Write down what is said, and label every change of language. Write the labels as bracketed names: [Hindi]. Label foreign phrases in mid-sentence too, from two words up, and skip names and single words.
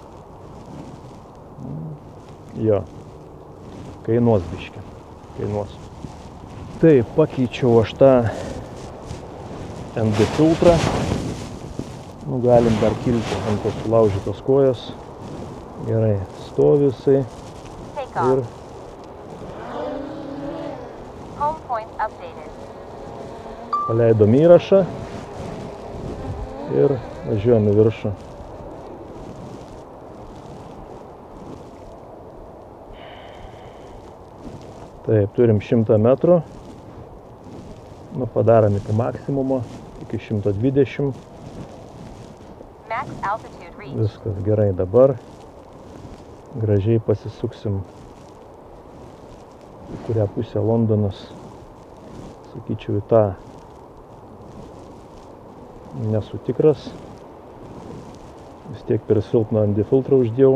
[Lithuanian] Jo, kainuos biškį, kainuos. Taip, pakeičiau aš tą ND filtrą. Nu, galim dar kilti ant tos sulaužytos kojos. Gerai, stovi jisai. Ir [English] Home point updated. [Lithuanian] paleidom įrašą ir važiuojam į viršų. Taip, turim 100 metrų. Nu, padarom iki maksimumo, iki 120. [English] Max altitude reached. [Lithuanian] Viskas gerai dabar. Gražiai pasisuksim, į kurią pusę Londonas, sakyčiau, į tą. Nesu tikras. Vis tiek per silpną ND filtrą uždėjau.